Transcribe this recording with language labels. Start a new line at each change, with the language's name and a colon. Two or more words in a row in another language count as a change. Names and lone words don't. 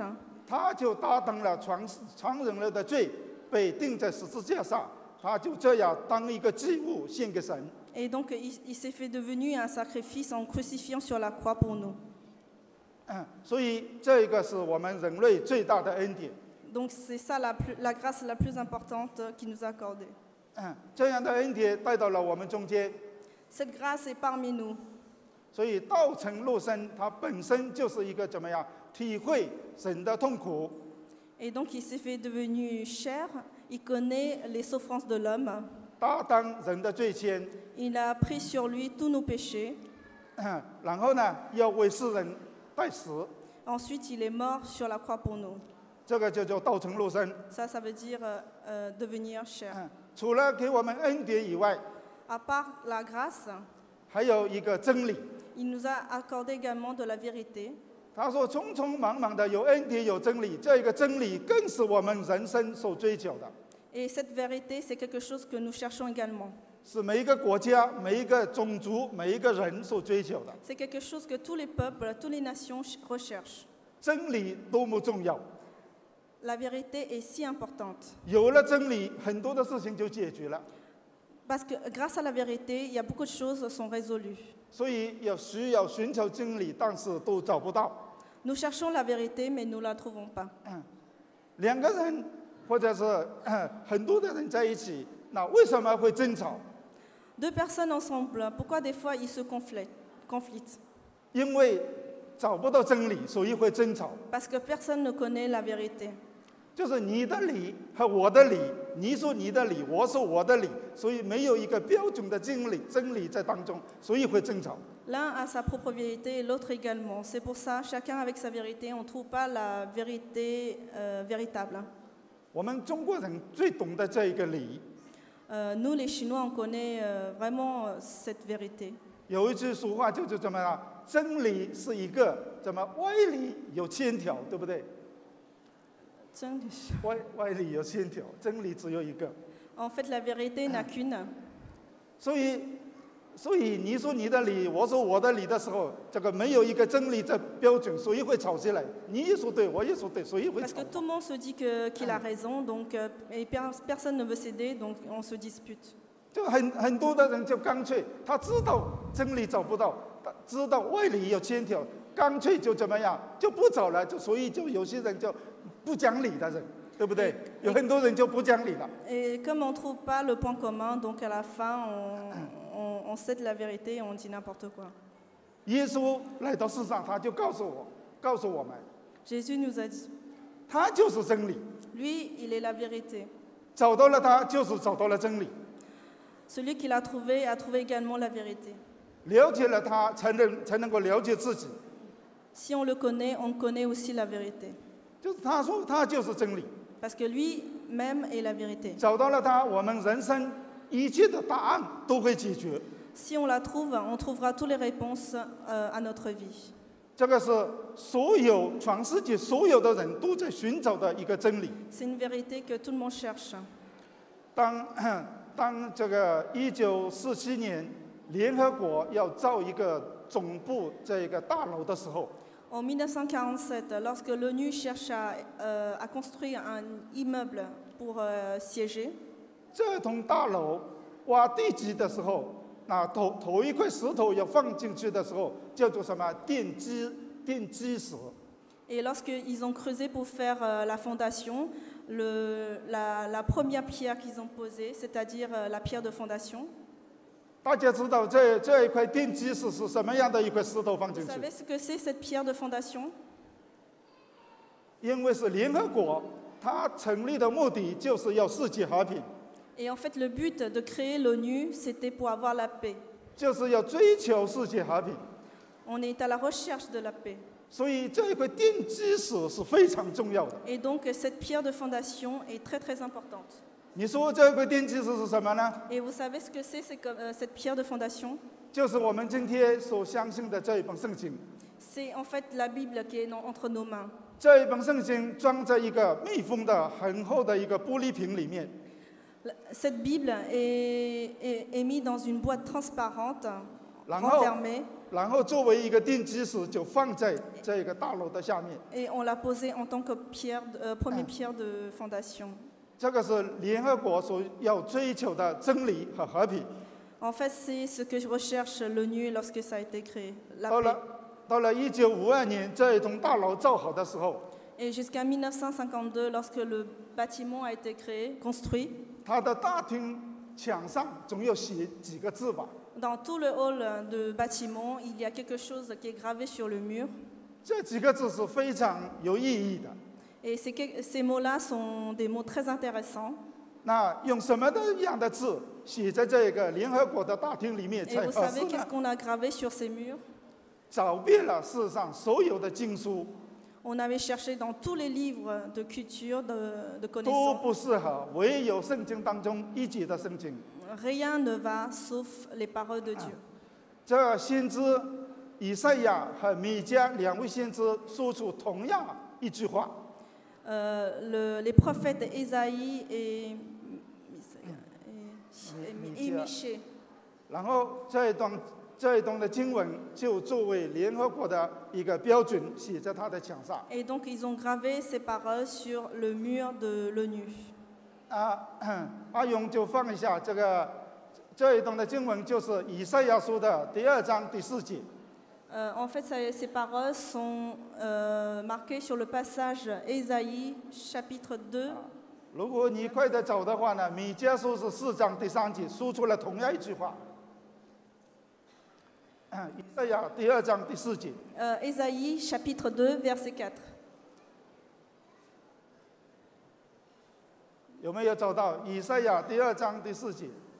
Chinese: 他就担当了全人类的罪，被钉在十字架上，他就这样当一个祭物献给神。
French: Et donc, il s'est fait devenu un sacrifice en crucifiant sur la croix pour nous.
Chinese: 所以这个是我们人类最大的恩典。
French: Donc, c'est ça la grâce la plus importante qu'il nous a accordée.
Chinese: 这样的恩典带到了我们中间。
French: Cette grâce est parmi nous.
Chinese: 所以道成肉身，它本身就是一个怎么样体会神的痛苦。
French: Et donc, il s'est fait devenu chair. Il connaît les souffrances de l'homme.
Chinese: 担当人的罪愆。
French: Il a pris sur lui tous nos péchés.
Chinese: 然后呢，要为世人代死。
French: Ensuite, il est mort sur la croix pour nous.
Chinese: 这个就叫道成肉身。
French: Ça veut dire devenir chair.
Chinese: 除了给我们恩典以外，
French: À part la grâce,
Chinese: 还有一个真理。
French: il nous a accordé également de la vérité.
Chinese: 他说：“匆匆忙忙的有恩典有真理，这个真理更是我们人生所追求的。
French: Et cette vérité, c'est quelque chose que nous cherchons également.
Chinese: 是每一个国家、每一个种族、每一个人所追求的。
French: C'est quelque chose que tous les peuples, toutes les nations recherchent.
Chinese: 真理多么重要！
French: La vérité est si importante.
Chinese: 有了真理，很多的事情就解决了。
French: Parce que grâce à la vérité, il y a beaucoup de choses qui sont résolues.
Chinese: 所以需要寻求真理，但是都找不到。
French: Nous cherchons la vérité, mais nous ne la trouvons pas.
Chinese: 两个人或者是很多的人在一起，那为什么会争吵？
French: Deux personnes ensemble, pourquoi des fois ils se conflitent?
Chinese: 因为找不到真理，所以会争吵。
French: Parce que personne ne connaît la vérité.
Chinese: 就是你的理和我的理，你说你的理，我说我的理，所以没有一个标准的真理在当中，所以会争吵。
French: L'un a sa propre vérité et l'autre également. C'est pour ça, chacun avec sa vérité, on ne trouve pas la vérité véritable.
Chinese: 我们中国人最懂得这一个理，
French: Nous, les Chinois, on connaît vraiment cette vérité.
Chinese: 有一句俗话就是怎么样？真理是一个，怎么歪理有千条，对不对？真的是。歪理有千条，真理只有一个。
French: En fait, la vérité n'a qu'une.
Chinese: 所以你说你的理，我说我的理的时候，这个没有一个真理的标准，谁会吵起来？你也说对，我也说对，谁会
French: Parce
Chinese: 吵
French: que？tout le monde se dit qu'il a raison, donc, et personne ne veut céder, donc on se dispute.
Chinese: 就很多的人就干脆，他知道真理找不到，他知道歪理有千条，干脆就怎么样，就不找了，所以就有些人就不讲理的人，对不对？有很多人就不讲理了。
French: Et comme on ne trouve pas le point commun, donc à la fin, on cède la vérité et on dit n'importe quoi.
Chinese: 耶稣来到世上，他就告诉我们，
French: Jésus nous a dit,
Chinese: 他就是真理，
French: lui, il est la vérité.
Chinese: 找到了他，就是找到了真理。
French: Celui qui l'a trouvé a trouvé également la vérité.
Chinese: 了解了他，才能够了解自己。
French: Si on le connaît, on connaît aussi la vérité.
Chinese: 就是他说他就是真理，
French: Parce que lui-même est la vérité.
Chinese: 找到了他，我们人生一切的答案都会解决。
French: Si on la trouve, on trouvera toutes les réponses à notre vie.
Chinese: 这个是全世界所有的人都在寻找的一个真理。
French: C'est une vérité que tout le monde cherche.
Chinese: 当这个1947年联合国要造一个总部这个大楼的时候，
French: En 1947, lorsque l'ONU cherche à construire un immeuble pour siéger,
Chinese: 这栋大楼挖地基的时候，那头一块石头要放进去的时候，叫做什么奠基石。
French: et lorsqu'ils ont creusé pour faire la fondation, la première pierre qu'ils ont posée, c'est-à-dire la pierre de fondation,
Chinese: 大家知道这一块奠基石是什么样的一块石头放进
French: vous
Chinese: 去？
French: savez ce que c'est cette pierre de fondation?
Chinese: 因为是联合国，它成立的目的就是要世界和平，
French: Et en fait, le but de créer l'ONU, c'était pour avoir la paix.
Chinese: 就是要追求世界和平。
French: On est à la recherche de la paix.
Chinese: 所以这一块奠基石是非常重要的。
French: Et donc, cette pierre de fondation est très très importante.
Chinese: 你说这一块奠基石是什么呢？
French: Et vous savez ce que c'est cette pierre de fondation?
Chinese: 就是我们今天所相信的这一本圣经。
French: C'est en fait la Bible qui est entre nos mains.
Chinese: 这一本圣经装在一个密封的很厚的一个玻璃瓶里面，
French: Cette Bible est mise dans une boîte transparente,
Chinese: 然后
French: renfermée,
Chinese: 然后作为一个奠基石就放在这个大楼的下面。
French: et on l'a posée en tant que première pierre de fondation.
Chinese: 这个是联合国所要追求的真理和和平。
French: En fait, c'est ce que recherche l'ONU lorsque ça a été créé, la
Chinese: 到
French: paix.
Chinese: 了1952年，这一栋大楼造好的时候，
French: Et jusqu'à 1952, lorsque le bâtiment a été construit,
Chinese: 它的大厅墙上总有写几个字吧。
French: dans tout le hall de bâtiment, il y a quelque chose qui est gravé sur le mur.
Chinese: 这几个字是非常有意义的。
French: Et ces mots-là sont des mots très intéressants.
Chinese: 那用什么样的字写在这个联合国的大厅里面
French: Et
Chinese: 才
French: vous
Chinese: 合
French: savez
Chinese: 适
French: qu'est-ce
Chinese: 呢？
French: qu'on a gravé sur ces murs?
Chinese: 找遍了世上所有的经书，
French: On avait cherché dans tous les livres de culture, de
Chinese: 都
French: connaissances.
Chinese: 不适合，唯有圣经当中一节的圣经。
French: Rien ne va sauf les paroles de Dieu.
Chinese: 这先知以赛亚和米迦两位先知说出同样一句话。
French: Les prophètes Ésaïe et Michée.
Chinese: 然后这一段的经文就作为联合国的一个标准，写在他的墙上。
French: Et donc ils ont gravé ces paroles sur le mur de l'ONU.
Chinese: 阿勇就放一下这一段的经文，就是以赛亚书的第2章第4节。
French: En fait, ces paroles sont marquées sur le passage Ésaïe, chapitre 2.
Chinese: 如果你快点找的话呢，米迦书是4章第3节，说出了同样一句话。以赛亚第2章第4节。
French: Ésaïe, chapitre 2, verset 4.
Chinese: 有没有找到以赛亚第2章第4节？